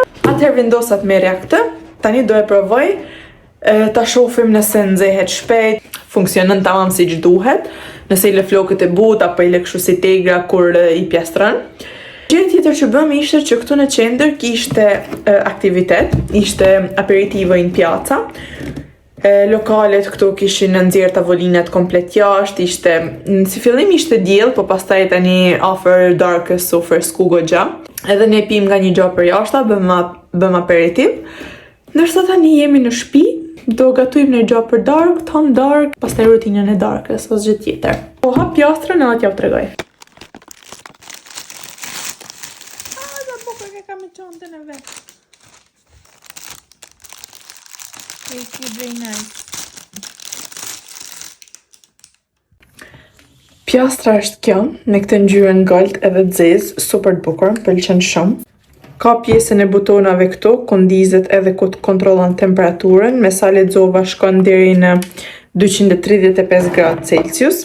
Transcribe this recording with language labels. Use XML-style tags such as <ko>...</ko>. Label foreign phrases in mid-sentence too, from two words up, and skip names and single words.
<sq>Atëherë vendosa të merrja këtë. Tani do e provoj, ta shohim nëse nxehet shpejt, funksionon tamam siç duhet, nëse i lë flokët e butë apo i lë kështu si tegra kur i pjastron. Gjë tjetër që bëm ishte që këtu në qendër kishte aktivitet, ishte</sq> <it>aperitivo in piazza.</it> <sq>Lokalet këtu kishin nxjerr tavolinat komplet jashtë, ishte si fillim ishte diell, po pastaj tani after darkës u fresku goxha. Edhe ne pim nga një gjë për jashta, bëm aperitiv. Ndërsa tani jemi në shtëpi, do gatujmë një gjë për dark, tom dark, pastaj rutinën e darkës ose gjë tjetër. Po hap pjastrën edhe t'ja tregoj. Kam e çantën e vet.</sq> <en>It's very nice.</en> <sq>Pjastra është kjo, me këtë ngjyrën gold edhe zezë, super të bukur, pëlqen shumë. Ka pjesën e butonave këtu, ku ndizet edhe ku të kontrollon temperaturën, me sa lexova shkon deri në 235 gradë Celsius.</sq>